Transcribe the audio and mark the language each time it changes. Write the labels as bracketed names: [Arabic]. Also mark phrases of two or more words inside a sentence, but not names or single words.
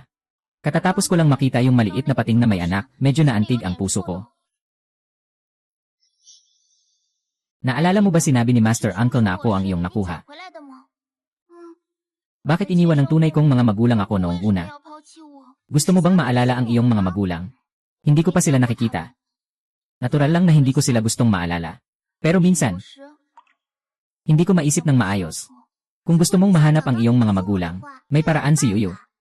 [Filipino] Katatapos ko lang makita yung maliit na pating na may anak, medyo naantig ang puso ko. Naalala mo ba sinabi ni Master Uncle na ako ang iyong nakuha? [Chinese] 回来的吗？嗯， [Filipino] Bakit iniwan ng tunay kong mga magulang ako noong [Chinese] 为什么 [Filipino] una? [Chinese] 要抛弃我？ [Filipino] Gusto mo bang maalala ang iyong mga magulang? Hindi ko pa sila nakikita. Natural lang na hindi ko sila gustong maalala. Pero minsan, [Chinese] 有时 [Filipino] hindi ko maisip ng maayos. Kung gusto mong mahanap ang iyong mga magulang, may paraan si Yuyu.